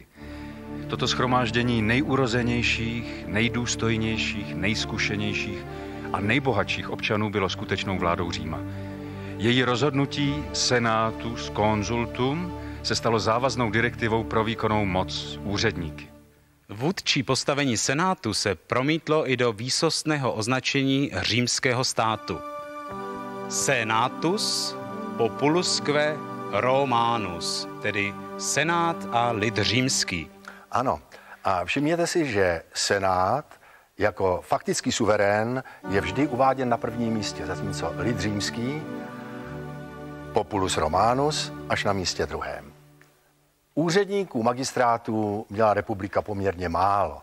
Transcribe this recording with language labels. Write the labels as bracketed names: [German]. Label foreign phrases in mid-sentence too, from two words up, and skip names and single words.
[Czech] Toto shromáždění nejurozenějších, nejdůstojnějších, nejzkušenějších a nejbohatších občanů bylo skutečnou vládou Říma. Její rozhodnutí [Latin] senatus consultum [Czech] se stalo závaznou direktivou pro výkonnou moc úředníky. Vůdčí postavení senátu se promítlo i do výsostného označení římského státu. [Latin] Senatus populusque Romanus, [Czech] tedy senát a lid římský. Ano, a všimněte si, že senát jako faktický suverén je vždy uváděn na prvním místě, zatímco lid římský, [Latin] populus Romanus, [Czech] až na místě druhém. Úředníků, magistrátů měla republika poměrně málo.